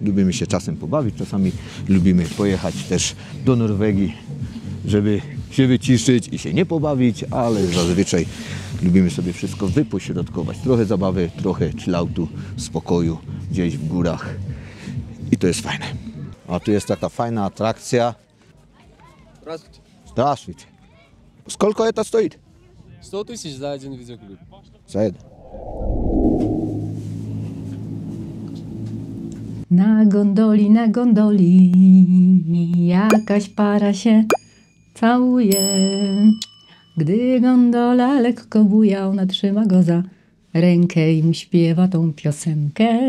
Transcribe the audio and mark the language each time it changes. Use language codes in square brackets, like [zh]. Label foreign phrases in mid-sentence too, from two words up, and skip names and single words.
[pl] lubimy się czasem pobawić, czasami lubimy pojechać też do Norwegii, żeby się wyciszyć i się nie pobawić, ale zazwyczaj lubimy sobie wszystko wypośrodkować. Trochę zabawy, trochę chilloutu, spokoju gdzieś w górach i to jest fajne. A tu jest taka fajna atrakcja. [ru] Здравствуйте. Сколько это стоит? 100 тысяч за один видеоклип. За это. [pl] Na gondoli, jakaś para się całuje. Gdy gondola lekko buja, ona trzyma go za rękę i mu śpiewa tą piosenkę.